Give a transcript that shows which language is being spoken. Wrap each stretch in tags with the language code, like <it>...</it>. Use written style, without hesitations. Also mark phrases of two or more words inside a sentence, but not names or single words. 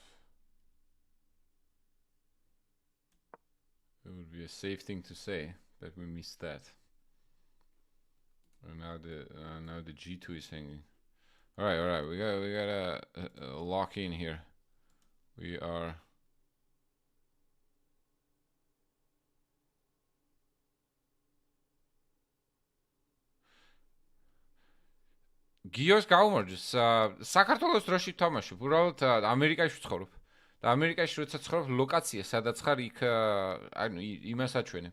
<en>It would be a safe thing to say, but we missed that. And now the G2 is hanging. All right. We gotta lock in here. We are.</en> <ka>გიოს გაუმარჯოს. საქართველოს დროში თამაშობ. უბრალოდ ამერიკაში ვცხოვრობ. და ამერიკაში როცა ცხოვრობ, ლოკაცია სადაც ხარ, იქ ანუ იმას აჩვენებს.</ka>